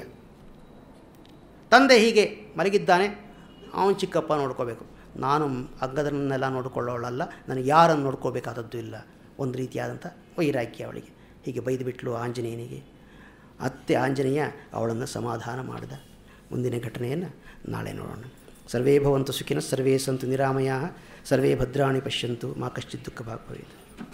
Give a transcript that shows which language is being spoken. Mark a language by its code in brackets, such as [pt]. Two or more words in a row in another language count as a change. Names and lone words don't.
[kn] ತಂದೆ ಹೀಗೆ ಮಲಗಿದ್ದಾನೆ, ಅವನು ಚಿಕ್ಕಪ್ಪ ನೋಡ್ಕೋಬೇಕು. ನಾನು ಅಂಗದನ್ನೆಲ್ಲ ನೋಡಿಕೊಳ್ಳೋಳಲ್ಲ, ನನಗೆ ಯಾರನ್ನು ನೋಡ್ಕೋಬೇಕಾದದ್ದು ಇಲ್ಲ. ಒಂದು ರೀತಿಯಾದಂಥ ವೈರಾಗ್ಯ ಅವಳಿಗೆ. ಹೀಗೆ ಬೈದು ಬಿಟ್ಲು ಆಂಜನೇಯನಿಗೆ. ಅತ್ತೆ ಆಂಜನೇಯ ಅವಳನ್ನು ಸಮಾಧಾನ ಮಾಡಿದ. ಮುಂದಿನ ಘಟನೆಯನ್ನು ನಾಳೆ ನೋಡೋಣ. [sa] ಸರ್ವೇ ಭವಂತು ಸುಖಿನಃ, ಸರ್ವೇ ಸಂತು ನಿರಾಮಯಾಃ, ಸರ್ವೇ ಭದ್ರಾಣಿ ಪಶ್ಯಂತು, ಮಾ ಕಶ್ಚಿತ್ ದುಃಖ ಭಾಗ್ ಭವೇತ್.